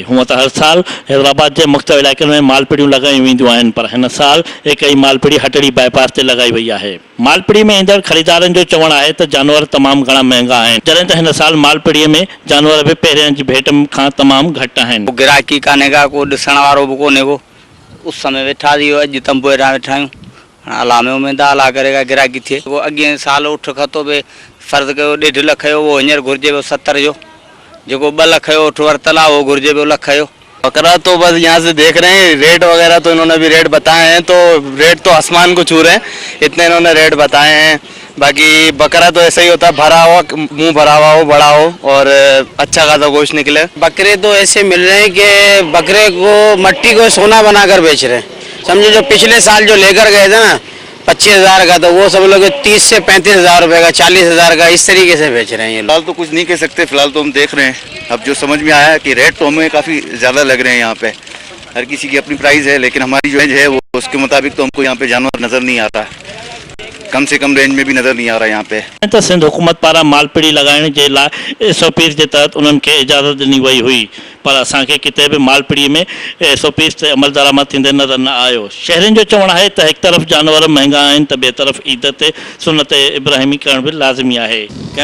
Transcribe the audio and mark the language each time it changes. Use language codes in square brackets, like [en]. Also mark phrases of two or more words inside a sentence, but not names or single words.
[sd] हूअं त हर साल हैदराबाद जे मुख़्तलिफ़ इलाइक़नि में मालपिड़ियूं लॻायूं वेंदियूं आहिनि, पर हिन साल एकई मालपिड़ी हटड़ी बाईपास ते लॻाई वई आहे। मालपिड़ी में ईंदड़ ख़रीदारनि जो चवणु आहे त जानवर तमामु घणा महांगा आहिनि, जॾहिं त हिन साल मालपिड़ीअ में जानवर बि पहिरियां जी भेट खां तमामु घटि आहिनि। गिराकी कान्हे का, को ॾिसण वारो बि कोन्हे को। उस में वेठा थी अॼु तंबू हेठां वेठा आहियूं, अला में उमेद आहे अला करे का गिराकी थिए। उहो अॻे साल उठ खतो बि फ़र्ज़ु कयो 1.5 लख जो, उहो हींअर घुरिजे पियो 70 जो। जो 2 लख जो उठ वरतल आहे, वो घुरिजे पियो लख जो। [ur] بکرا تو بس یہاں سے دیکھ رہے ہیں، ریٹ وغیرہ تو انہوں نے بھی ریٹ بتائے ہیں، تو ریٹ تو آسمان کو چھو رہے ہیں، اتنے انہوں نے ریٹ بتائے ہیں. باقی بکرا تو ایسا ہی ہوتا ہے، بھرا ہوا، منہ بھرا ہوا ہو، بڑا ہو اور اچھا خاصا گوشت نکلے. بکرے تو ایسے مل رہے ہیں کہ بکرے کو مٹی کو سونا بناکر بیچ رہے ہیں. سمجھو جو پچھلے سال جو لے کر گئے تھے نا 25,000 کا، تو وہ سب لوگ 30 سے 35,000 روپے کا، 40,000 کا، اس طریقے سے بیچ رہے ہیں یہ. فی الحال تو کچھ نہیں کہہ سکتے، فی الحال تو ہم دیکھ رہے ہیں۔ اب جو سمجھ میں آیا ہے کہ ریٹ تو ہمیں کافی زیادہ لگ رہے ہیں یہاں پے. ہر کسی کی اپنی پرائس ہے، لیکن ہماری جو رینج ہے وہ اس کے مطابق تو ہم کو یہاں پے جانور نظر نہیں آتا ہے. کم سے کم رینج میں بھی نظر نہیں آ رہا یہاں پے. [sd] त सिंध हुकूमत पारां मालपिड़ी लॻाइण जे लाइ SOPs जे तहत उन्हनि खे इजाज़त ॾिनी वई हुई, पर असांखे किथे बि मालपिड़ीअ में SOPs ते अमल दरामद थींदे नज़र न आयो। शहरियुनि जो चवणु आहे त हिकु तरफ़ जानवर महांगा आहिनि त ॿिए तरफ़ ईद ते सुन्नत इब्राहिमी करण बि लाज़मी आहे।